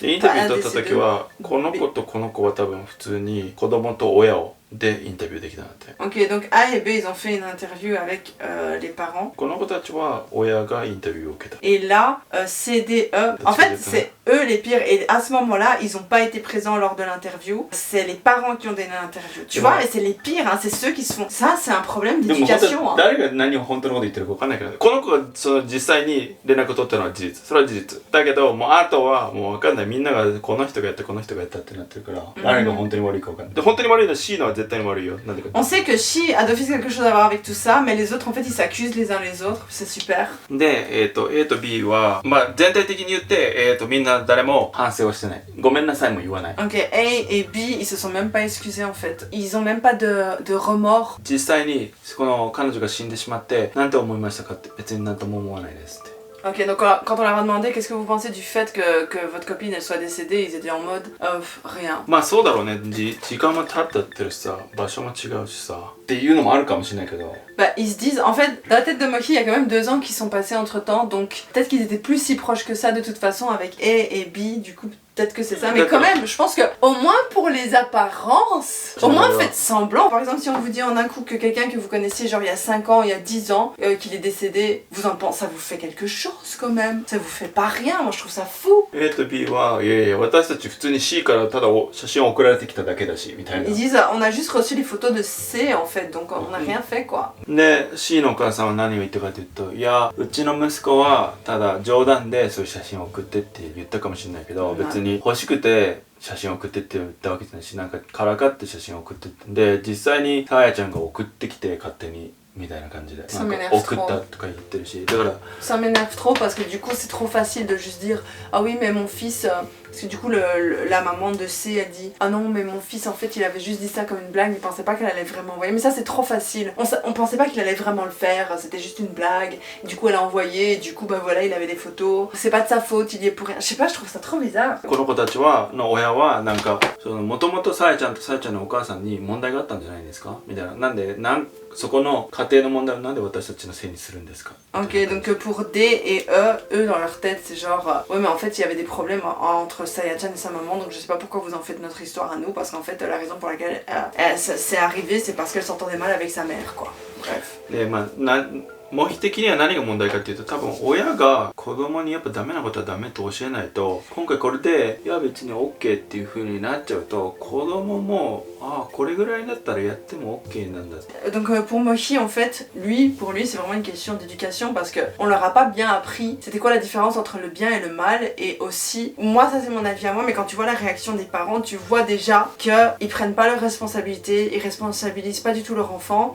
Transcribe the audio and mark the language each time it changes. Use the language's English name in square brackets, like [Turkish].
[Japanese] でインタビュー取った時はこの子とこの子は多分普通に子供と親をでインタビューできたんだって [French] Ok, donc A et B, ils ont fait une interview avec les parents. [Japanese] この子たちは親がインタビューを受けた [French] Et là, C, D, E, en fait, c'est eux les pires. Et à ce moment-là, ils n'ont pas été présents lors de l'interview. C'est les parents qui ont donné l'interview. Tu vois, et c'est les pires, hein, c'est ceux qui se font... Ça, c'est un problème [Japanese] でも本当 [French] d'éducation. [Japanese] に [French] Hein. [Japanese] 誰が何を本当のこと言ってるか分かんないからこの子がその実際に連絡を取ったのは事実それは事実だけどもうあとはもう分かんないみんながこの人がやってこの人がやったってなってるから誰が本当に悪いか分かんないで本当に悪いのは C のは絶対に悪いよなんでか [French] On sait que Shi a d'office quelque chose à voir avec tout ça, mais les autres, en fait, ils s'accusent les uns les autres. C'est super. [Japanese] で、A と B は、まあ、全体的に言って、みんな誰も反省はしてない。ごめんなさいも言わない。 [French] Ok, A et B, ils se sont même pas excusés en fait. Ils ont même pas de remords. [Japanese] 実際に、この彼女が死んでしまって、なんて思いましたかって別になんとも思わないですって。 [French] Ok, donc quand on leur a demandé qu'est-ce que vous pensez du fait que votre copine elle soit décédée, ils étaient en mode rien. [Japanese] まあそうだろうね。時間も経ってるしさ、場所も違うしさ。っていうのもあるかもしれないけど。 [French] Bah, ils se disent, en fait, dans la tête de Moki, il y a quand même 2 ans qui sont passés entre temps, donc peut-être qu'ils étaient plus si proches que ça de toute façon avec A et B, du coup peut-être que c'est ça, mais quand même, je pense que au moins pour les apparences, au moins faites semblant. Par exemple, si on vous dit en un coup que quelqu'un que vous connaissiez, genre il y a 5 ans, il y a 10 ans, qu'il est décédé, vous en pensez, ça vous fait quelque chose quand même, ça vous fait pas rien, moi je trouve ça fou. [Japanese] A と B は、いやいや、私たち普通に C からただ写真を送られてきただけだし、みたいな。 [French] Ils disent, on a juste reçu les photos de C en fait, donc on n'a rien fait quoi. [Japanese] で C のお母さんは何を言ったかというといやうちの息子はただ冗談でそういう写真を送ってって言ったかもしれないけど、別に欲しくて写真を送ってって言ったわけじゃないしなんかからかって写真を送ってってで実際にさあやちゃんが送ってきて勝手にみたいな感じでなんか送ったとか言ってるしだから [French] Ça m'énerve trop parce que du coup c'est trop facile de juste dire ah oui mais mon fils parce que du coup la maman de C elle dit ah non mais mon fils en fait il avait juste dit ça comme une blague, il pensait pas qu'elle allait vraiment envoyer, mais ça c'est trop facile, on pensait pas qu'il allait vraiment le faire, c'était juste une blague, et du coup elle a envoyé et du coup bah voilà il avait des photos, c'est pas de sa faute, il y est pour rien, je sais pas, je trouve ça trop bizarre. [Japanese] この子たちはの親はなんかもともとさやちゃんとさやちゃんのお母さんに問題があったんじゃないですかみたいななんでそこの家庭の問題をなんで私たちのせいにするんですか [French] Ok, donc pour D et E, eux dans leur tête c'est genre ouais mais en fait il y avait des problèmes entre Saya-chan et sa maman, donc je sais pas pourquoi vous en faites notre histoire à nous, parce qu'en fait la raison pour laquelle c'est arrivé c'est parce qu'elle s'entendait mal avec sa mère quoi. Bref. [Japanese] でまあ模擬的には何が問題かっていうと多分親が子供にやっぱダメなことはダメと教えないと今回これでいや別に OK っていう風になっちゃうと子供もあこれぐらいだったらやっても OK なんだって [French] Donc pour Mochi en fait, pour lui c'est vraiment une question d'éducation parce que on leur a pas bien appris c'était quoi la différence entre le bien et le mal, et aussi, moi ça c'est mon avis à moi, mais quand tu vois la réaction des parents, tu vois déjà qu'ils prennent pas leurs responsabilités, ils responsabilisent pas du tout leur enfant.